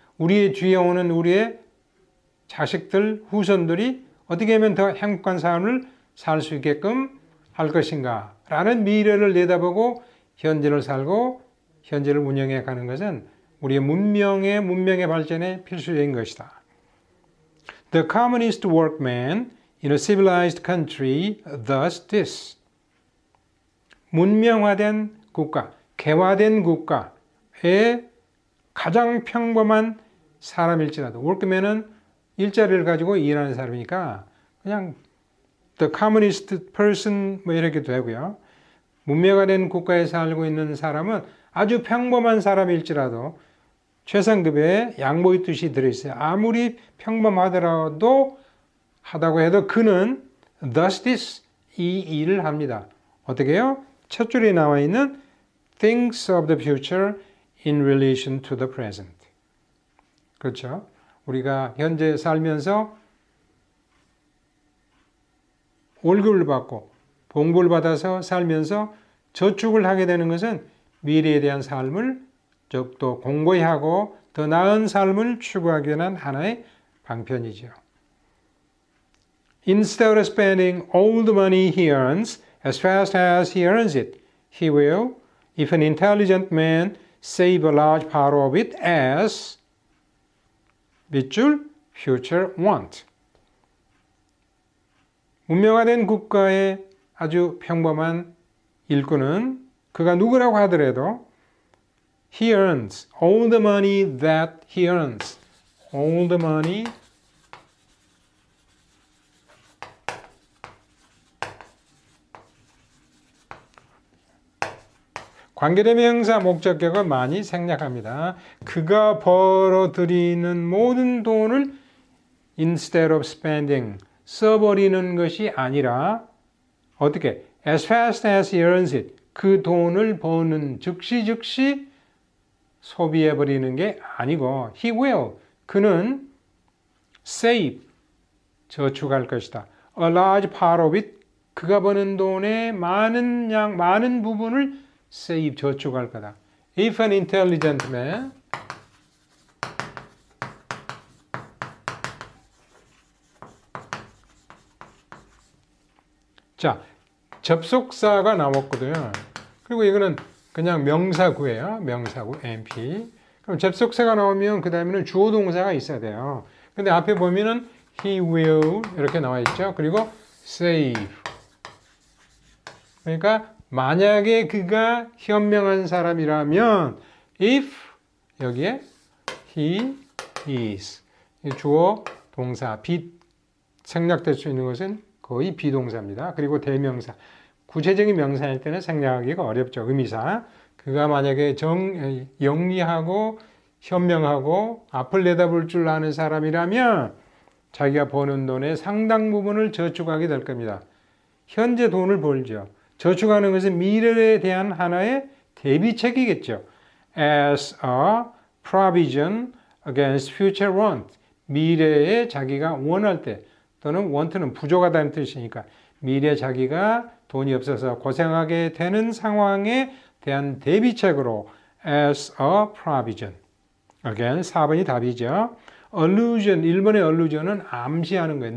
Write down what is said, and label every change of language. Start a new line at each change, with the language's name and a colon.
Korean: 우리의 뒤에 오는 우리의 자식들, 후손들이 어떻게 하면 더 행복한 삶을 살 수 있게끔 할 것인가? 라는 미래를 내다보고 현재를 살고 현재를 운영해 가는 것은 우리의 문명의 발전에 필수적인 것이다.
English: The commonest workman in a civilized country does this.
Korean: 문명화된 국가, 개화된 국가의 가장 평범한 사람일지라도 workman은 일자리를 가지고 일하는 사람이니까 그냥
English: the commonest person
Korean: 뭐 이렇게 되고요. 문명화된 국가에 살고 있는 사람은 아주 평범한 사람일지라도 최상급의 양보의 뜻이 들어있어요. 아무리 평범하다고 해도 그는
English: does this,
Korean: 이 일을 합니다. 어떻게 해요? 첫 줄에 나와 있는
English: thinks of the future in relation to the present.
Korean: 그렇죠? 우리가 현재 살면서 월급을 받고 봉급을 받아서 살면서 저축을 하게 되는 것은 미래에 대한 삶을 또 공고히 하고 더 나은 삶을 추구하기 위한 하나의 방편이죠.
English: Instead of spending all the money he earns as fast as he earns it, he will, if an intelligent man, save a large part of it as
Korean: 밑줄
English: future want.
Korean: 문명화된 국가의 아주 평범한 일꾼은 그가 누구라고 하더라도
English: he earns all the money that he earns.
Korean: all the money 관계대명사 목적격은 많이 생략합니다. 그가 벌어들이는 모든 돈을
English: instead of spending
Korean: 써버리는 것이 아니라 어떻게?
English: as fast as he earns it
Korean: 그 돈을 버는 즉시 소비해버리는 게 아니고
English: he will
Korean: 그는 save 저축할 것이다.
English: a large part of it
Korean: 그가 버는 돈의 많은 부분을 save 저축할 거다.
English: If an intelligent man
Korean: 자, 접속사가 나왔거든요. 그리고 이거는 그냥 명사구예요. 명사구 NP. 그럼 접속사가 나오면 그 다음에는 주어 동사가 있어야 돼요. 근데 앞에 보면은 he will 이렇게 나와 있죠. 그리고 save. 그러니까 만약에 그가 현명한 사람이라면 if 여기에
English: he is
Korean: 주어 동사 생략될 수 있는 것은 거의 비동사입니다. 그리고 대명사 구체적인 명사일 때는 생략하기가 어렵죠. 의미사 그가 만약에 영리하고 현명하고 앞을 내다볼 줄 아는 사람이라면 자기가 버는 돈의 상당 부분을 저축하게 될 겁니다. 현재 돈을 벌죠. 저축하는 것은 미래에 대한 하나의 대비책이겠죠.
English: As a provision against future want.
Korean: 미래에 자기가 원할 때 또는 want는 부족하다는 뜻이니까 미래에 자기가 돈이 없어서 고생하게 되는 상황에 대한 대비책으로
English: as a provision.
Korean: Again, 4번이 답이죠. allusion, 1번의 allusion은 암시하는 거예요.